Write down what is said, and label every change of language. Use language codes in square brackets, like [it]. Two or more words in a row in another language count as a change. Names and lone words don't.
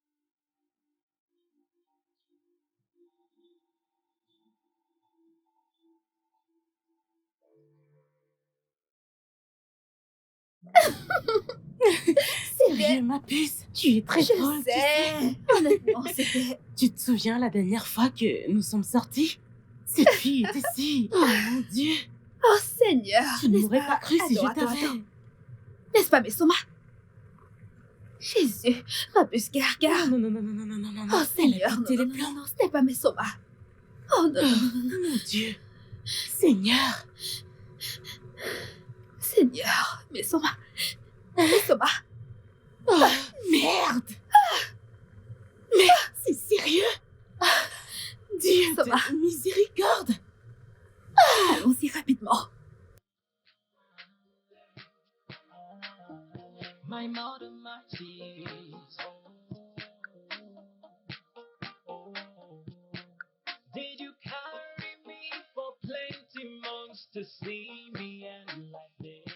[fr] Sérieux, ma puce, tu es très drôle. Je sais. Honnêtement, c'était... Tu te souviens la dernière fois que nous sommes sortis? Cette fille était si... Oh mon Dieu. Oh Seigneur. Tu ne m'aurais pas cru si je Attends, t'avais... attends. N'est-ce pas, Messoma? Jésus, Rabus Gargar. Non, non, non, non, non, non, non, non, Oh Seigneur, elle a non, pété non, les non, plombs. non, ce n'est pas Messoma. Oh non, non, non, non, Mon Dieu. Seigneur. Seigneur, Messoma. Messoma. Oh, merde. Mais c'est sérieux? Dieu Messoma. de miséricorde. Allons-y rapidement. [en] My mother, my tears. Did you carry me for plenty months to see me and like this?